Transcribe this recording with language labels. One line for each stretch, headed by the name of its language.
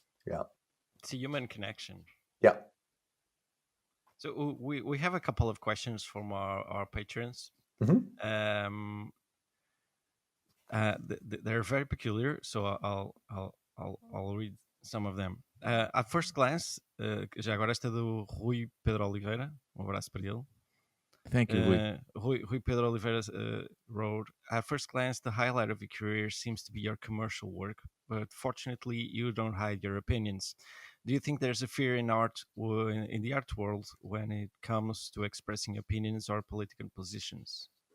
English: Yeah. It's a human connection. Yeah. So we have a couple of questions from our patrons. Mm-hmm. They're very peculiar, so I'll read some of them. At first glance,
Portuguese: já agora esta é do Rui Pedro Oliveira, abraço para ele.
English: Thank you, Rui. Rui Pedro Oliveira wrote, at first glance, the highlight of your career seems to be your commercial work, but fortunately, you don't hide your opinions. Do you think there's a fear in art, in the art world, when it comes to expressing opinions or political positions?